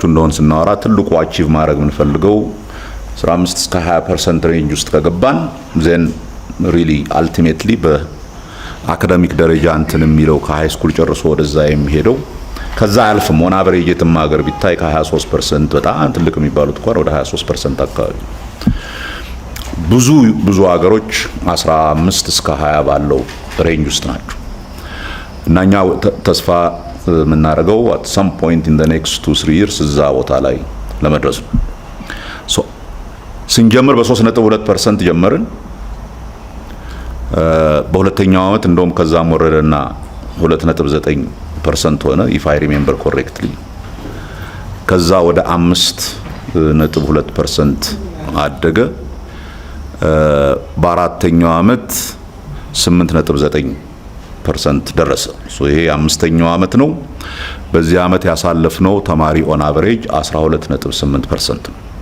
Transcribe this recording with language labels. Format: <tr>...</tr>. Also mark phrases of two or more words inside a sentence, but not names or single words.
<am>እንደሆነ ስናወራ ትልቁ አቺቭ ማድረግ የምንፈልገው 15 እስከ 20% ሬንጅ ውስጥ ከገባን</am> <en>then really ultimately</en> <am>በአካዳሚክ ደረጃ እንትን የሚለው ከሃይ ስኩል ጨርሶ ወደዛ የሚሄደው ከዛ አልፍም</am> <en>on average</en> <am>የትም ሀገር ቢታይ ከ23% በጣም ትልቅ የሚባሉት እንኳን ወደ 23% አካባቢ ብዙ ሀገሮች 15 እስከ 20 ባለው ሬንጅ ውስጥ ናቸው። እናኛ ተስፋ የምናደርገው</am> <en>at some point in the next 2-3 years</en> <am>እዛ ቦታ ላይ ለመድረስ ነው። ስንጀምር በ3.2% ጀመርን። በሁለተኛው ዓመት እንደውም ከዛም ወረደና 2.9% ሆነ</am> <en>if I remember correctly።</en> <am>ከዛ ወደ 5.2% አደገ። በአራተኛው ዓመት 8.9% ደረሰ። ይሄ አምስተኛው ዓመት ነው። በዚህ ዓመት ያሳለፍነው ተማሪ</am> <en>on average</en> <am>12.8% ነው።</am>